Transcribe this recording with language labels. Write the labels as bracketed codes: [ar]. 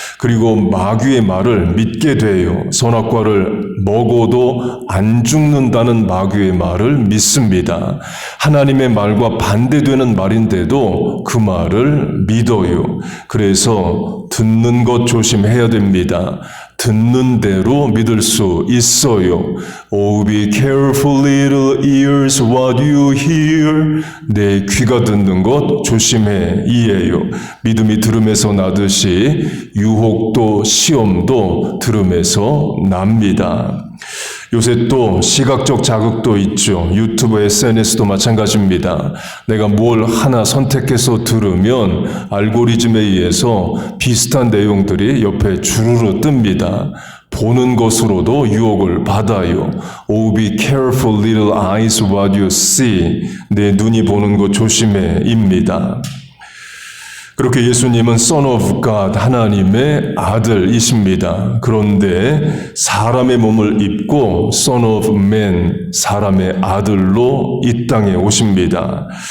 [ko] 그리고 마귀의 말을 믿게 돼요. 선악과를 먹어도 안 죽는다는 마귀의 말을 믿습니다. 하나님의 말과 반대되는 말인데도 그 말을 믿어요. 그래서 듣는 것 조심해야 됩니다. 듣는 대로 믿을 수 있어요. [en] Oh, be careful, little ears, what you hear. [ko] 내 귀가 듣는 것 조심해 이에요. 믿음이 들음에서 나듯이 유혹도 시험도 들음에서 납니다. 요새 또 시각적 자극도 있죠. 유튜브, SNS도 마찬가지입니다. 내가 뭘 하나 선택해서 들으면 알고리즘에 의해서 비슷한 내용들이 옆에 주르르 뜹니다. 보는 것으로도 유혹을 받아요. [en] Oh, be careful, little eyes, what you see. [ko] 내 눈이 보는 것 조심해입니다. 그렇게 예수님은 Son of God, 하나님의 아들이십니다. 그런데 사람의 몸을 입고 Son of Man, 사람의 아들로 이 땅에 오십니다.